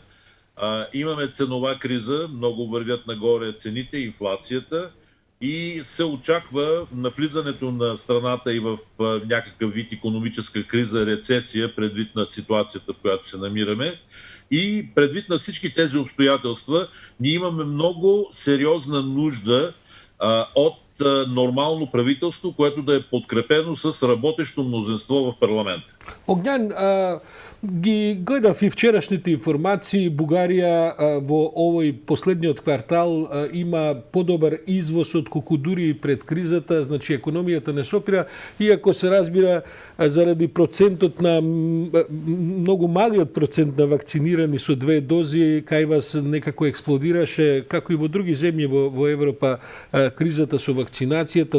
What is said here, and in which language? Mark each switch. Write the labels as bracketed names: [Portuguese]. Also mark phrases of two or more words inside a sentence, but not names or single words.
[Bulgarian] Имаме ценова криза, много вървят нагоре цените, инфлацията и се очаква навлизането на страната и в някакъв вид икономическа криза, рецесия, предвид на ситуацията, в която се намираме. И предвид на всички тези обстоятелства, ние имаме много сериозна нужда от нормално правителство, което да е подкрепено с работещо мнозинство в парламента. [Macedonian] Огњан, ги гледав и вчерашните информации. Бугарија во овој последниот квартал има подобар извоз од колку дури и пред кризата, значи економијата не сопира, иако се разбира заради процентот на многу малиот процент на вакцинирани со 2 дози, кај вас некако експлодираше, како и во други земји во Европа, кризата со вакцинацијата.